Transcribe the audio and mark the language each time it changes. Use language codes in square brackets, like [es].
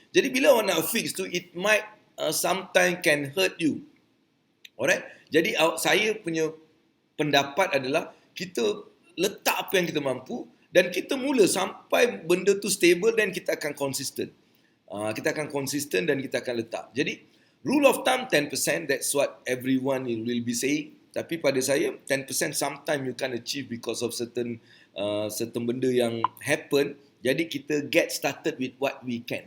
[ms] Jadi bila awak nak fix tu, [en] it might sometimes can hurt you. Alright? [ms] Jadi saya punya pendapat adalah kita letak apa yang kita mampu dan kita mula sampai benda tu stable dan kita akan consistent. Kita akan consistent dan kita akan letak. Jadi [en] rule of thumb [ms] 10%, [en] that's what everyone will be saying. [ms] Tapi pada saya [en] 10% sometimes you can achieve because of certain [ms] benda yang [en] happen. [ms] Jadi kita [en] get started with what we can.